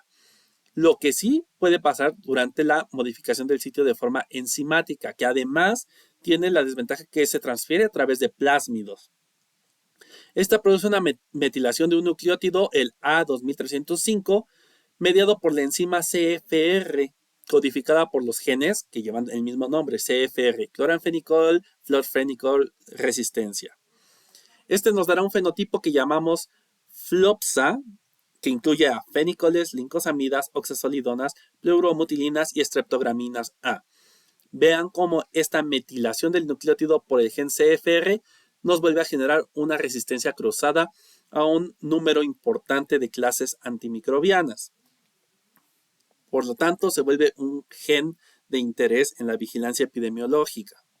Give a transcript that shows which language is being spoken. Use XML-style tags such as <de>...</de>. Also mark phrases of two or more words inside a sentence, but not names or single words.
<es>Lo que sí puede pasar durante la modificación del sitio de forma enzimática, que además tiene la desventaja que se transfiere a través de plásmidos. Esta produce una metilación de un nucleótido, el A2305, mediado por la enzima CFR, codificada por los genes que llevan el mismo nombre, CFR, cloranfenicol, florfenicol, resistencia. Este nos dará un fenotipo que llamamos FLOPSA, que incluye a fenicoles, lincosamidas, oxazolidonas, pleuromutilinas y streptograminas A. Vean cómo esta metilación del nucleótido por el gen CFR nos vuelve a generar una resistencia cruzada a un número importante de clases antimicrobianas. Por lo tanto, se vuelve un gen de interés en la vigilancia epidemiológica.</es>